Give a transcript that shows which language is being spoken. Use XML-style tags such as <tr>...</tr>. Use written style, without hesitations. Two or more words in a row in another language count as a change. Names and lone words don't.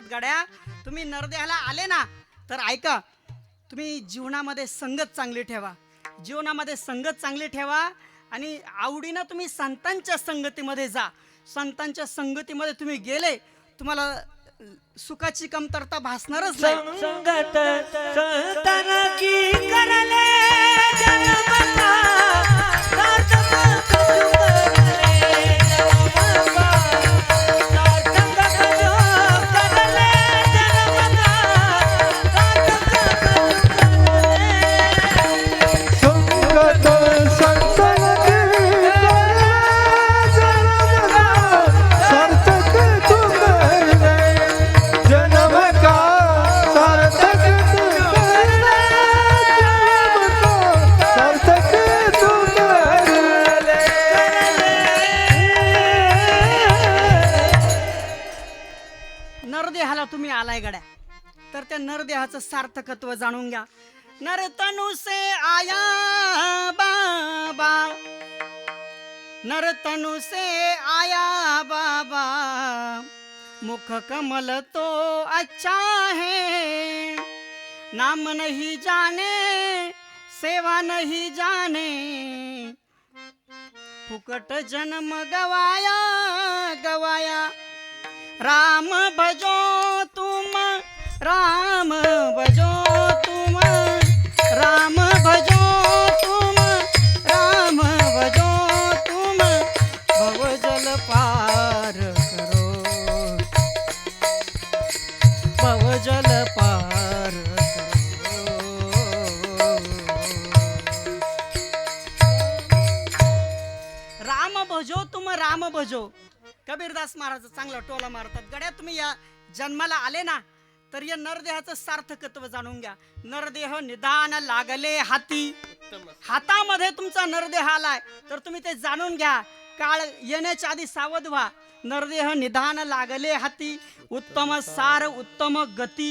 <mr>गड्या तुम्ही नरदेहाला आले ना, तर ऐका, तुम्ही जीवनामध्ये संगत चांगली ठेवा. जीवनामध्ये संगत चांगली ठेवा आणि आवडीनं तुम्ही संतांच्या संगतीमध्ये जा. संतांच्या संगतीमध्ये तुम्ही गेले, तुम्हाला सुखाची कमतरता भासणारच नाही.</mr> <hi>संगत संतन की करले जन्मता, सार्थक जो करले जन्मता, सार्थक जो करले जन्मता, सार्थक जो करले. संगत संतन की सार्थक तू करले जन्म का, सार्थक तू करले जन्म का, सार्थक तू करले.</hi> <mr>नरदेहाला तुम्ही आलाय गड्या, तर त्या नरदेहाचं सार्थकत्व जाणून घ्या.</mr> <hi>नरतनु से आया बाबा, नरतनु से आया बाबा, मुख कमल तो अच्छा है. नाम नहीं जाने सेवा नहीं जाने, फुकट जन्म गवाया गवाया. राम भजो तुम, राम भजो तुम, राम भजो तुम, राम भजो तुम. भवजल पार करो, भवजल पार करो. राम भजो तुम, राम भजो.</hi> <mr>कबीरदास महाराज चांगला टोला मारतात. गड्या तुम्ही या जन्माला आले ना, तर या नरदेहाचं सार्थकत्व जाणून घ्या. नरदेह निदान लागले हाती, हातामध्ये तुमचा नरदेह आलाय, तर तुम्ही ते जाणून घ्या. काळ येण्याच्या आधी सावध व्हा. नरदेह निदान लागले हाती, उत्तम सार उत्तम गती.</mr>